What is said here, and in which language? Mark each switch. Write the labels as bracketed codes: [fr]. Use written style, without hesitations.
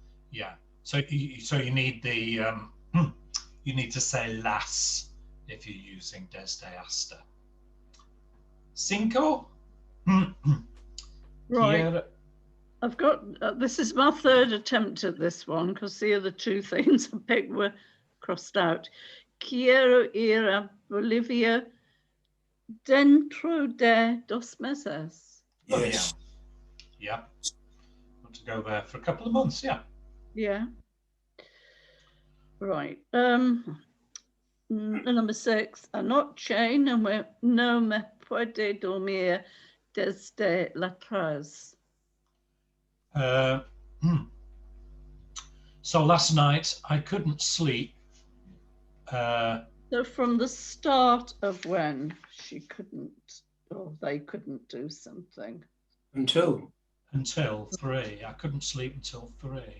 [en] Yeah. So you need the you need to say las if you're using [es] desde hasta. [en] Cinco. Right. I've got, this is my third attempt at this one because the other two things I picked were crossed out. [es] Quiero ir a Bolivia dentro de 2 meses. [en] Yes. Oh, yeah. Want to go there for a couple of months, yeah. Yeah. Right. Number 6. [es] Anoche no me puede dormir desde la atrás. [en] So last night I couldn't sleep. So from the start of when she couldn't, or they couldn't do something. Until 3. I couldn't sleep until 3.